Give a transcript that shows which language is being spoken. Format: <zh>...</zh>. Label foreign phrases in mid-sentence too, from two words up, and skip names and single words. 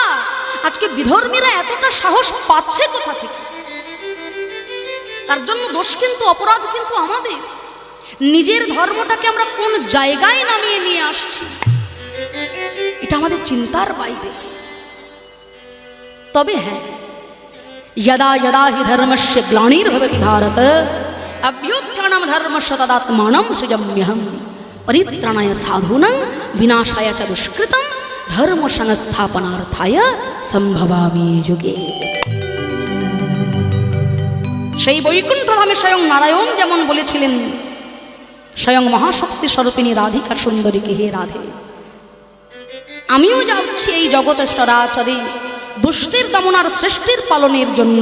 <bn>আজকে বিধর্মীরা এতটা সাহস পাচ্ছে কোথা থেকে? তার জন্য দোষ কিন্তু, অপরাধ কিন্তু আমাদের। নিজের ধর্মটাকে আমরা কোন জায়গায় নামিয়ে নিয়ে আসছি, এটা আমাদের চিন্তার বাইরে। তবে হ্যাঁ,</bn> <sa>यदा यदा हि धर्मस्य ग्लानिर्भवति भारत अभ्युत्थानं धर्मस्य तदात्मानं सृजाम्यहम् परित्राणाय साधूनां विनाशाय च दुष्कृतं धर्म संस्थापनार्थाय सम्भवामि युगे।</sa> <bn>সেই বৈকুণ্ঠধামে স্বয়ং নারায়ণ যেমন বলেছিলেন, স্বয়ং মহাশক্তি স্বরূপিণী রাধিকা সুন্দরীকে, হে রাধে, আমিও যাচ্ছি এই জগতের চরাচরে দুষ্টের দমনার শ্রেষ্ঠের পালনের জন্য।</bn>